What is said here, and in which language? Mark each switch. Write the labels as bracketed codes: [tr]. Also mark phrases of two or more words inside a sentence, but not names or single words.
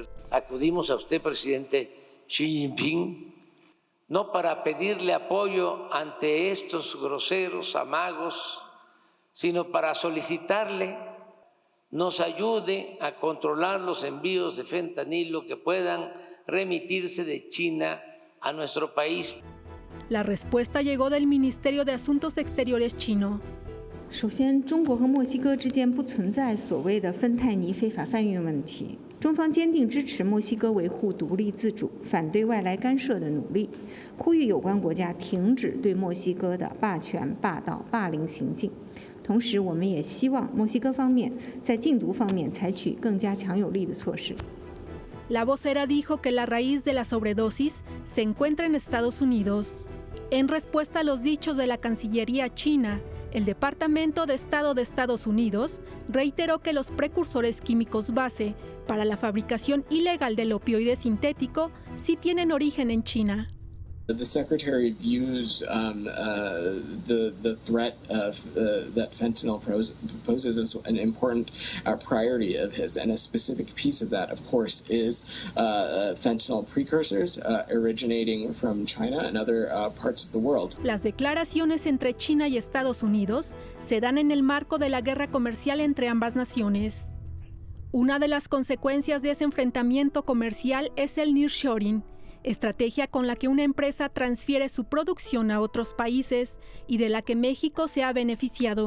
[es] Acudimos a usted, presidente Xi Jinping, no para pedirle apoyo ante estos groseros amagos, sino para solicitarle nos ayude a controlar los envíos de fentanilo que puedan remitirse de China a nuestro país. La respuesta llegó del Ministerio de Asuntos Exteriores chino. [zh] 首先，中国和墨西哥之间不存在所谓的芬太尼非法贩运问题。中方坚定支持墨西哥维护独立自主、反对外来干涉的努力，呼吁有关国家停止对墨西哥的霸权、霸道、霸凌行径。同时，我们也希望墨西哥方面在禁毒方面采取更加强有力的措施。 [es] La vocera dijo que la raíz de la sobredosis se encuentra en Estados Unidos. En respuesta a los dichos de la Cancillería china, el Departamento de Estado de Estados Unidos reiteró que los precursores químicos base para la fabricación ilegal del opioide sintético sí tienen origen en China. [en] The Secretary views the threat of, that fentanyl poses as an important priority of his, and a specific piece of that, of course, is fentanyl precursors originating from China and other parts of the world. [es] Las declaraciones entre China y Estados Unidos se dan en el marco de la guerra comercial entre ambas naciones. Una de las consecuencias de ese enfrentamiento comercial es el nearshoring, estrategia con la que una empresa transfiere su producción a otros países y de la que México se ha beneficiado.